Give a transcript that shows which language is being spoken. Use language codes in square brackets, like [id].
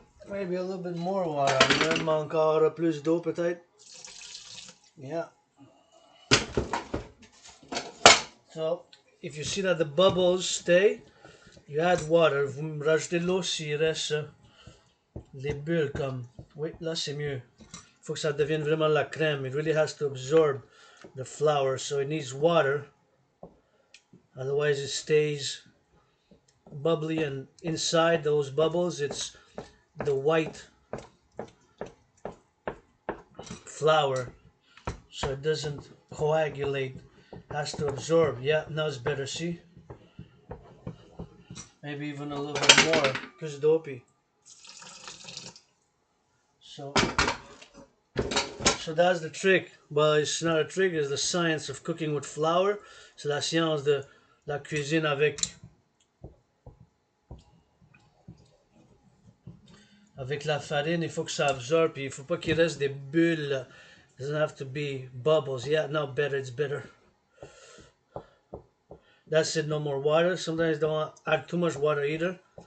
[en] Maybe a little bit more water. [fr] Il manque encore plus d'eau peut-être. [en] Yeah. So if you see that the bubbles stay, You add water, [fr] vous me rajoutez de l'eau s'il reste les bulles comme... Oui, là c'est mieux. Il faut que ça devienne vraiment la crème. [en] It really has to absorb the flour, so it needs water. Otherwise it stays bubbly, and inside those bubbles it's the white flour, so it doesn't coagulate. It has to absorb. Yeah, now it's better, see? Maybe even a little bit more. Plus dopey. So that's the trick. Well, it's not a trick, it's the science of cooking with flour. [fr] C'est la science de la cuisine avec la farine. Il faut que ça absorbe, puis il faut pas qu'il reste des bulles. [en] It doesn't have to be bubbles. Yeah, now better, it's better. That's it, no more water. Sometimes don't add too much water either.